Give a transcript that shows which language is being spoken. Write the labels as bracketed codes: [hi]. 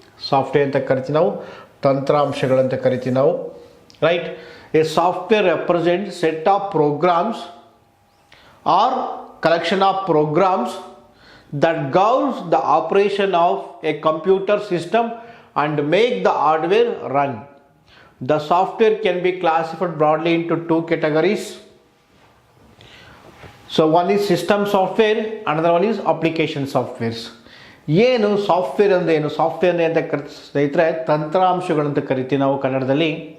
[kn] Software ಅಂತ ಕರಿತೀವಿ ನಾವು, ತಂತ್ರಾಂಶಗಳಂತ ಕರಿತೀವಿ ನಾವು, right. [en] A software represent set of programs or collection of programs that governs the operation of a computer system and make the hardware run. The software can be classified broadly into two categories. So one is system software, another one is application softwares. [kn] ಏನು software ಅಂದರೆ ಏನು? Software ಅಂತ ಸ್ನೇಹಿತರೆ ತಂತ್ರಾಂಶಗಳಂತ ಕರಿತೀವಿ ನಾವು ಕನ್ನಡದಲ್ಲಿ.